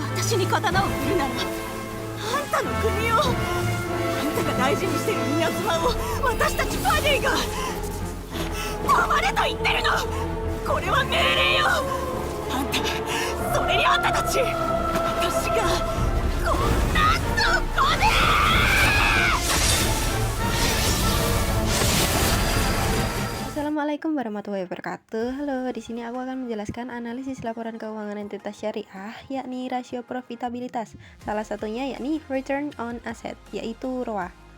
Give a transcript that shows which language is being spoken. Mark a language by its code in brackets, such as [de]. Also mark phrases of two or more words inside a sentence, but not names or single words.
[ja] 私に刀を振るならあんたの国を、あんたが大事にしてる稲妻を私たちバディが。黙れと言ってるの。これは命令よ。あんた、それにあんたたち、私がこんなそこで。 [ar] السلام عليكم ورحمة الله وبركاته. [id] Halo, di sini aku akan menjelaskan analisis laporan keuangan entitas syariah, yakni rasio profitabilitas. Salah satunya yakni [en] return on asset, [id] yaitu ROA.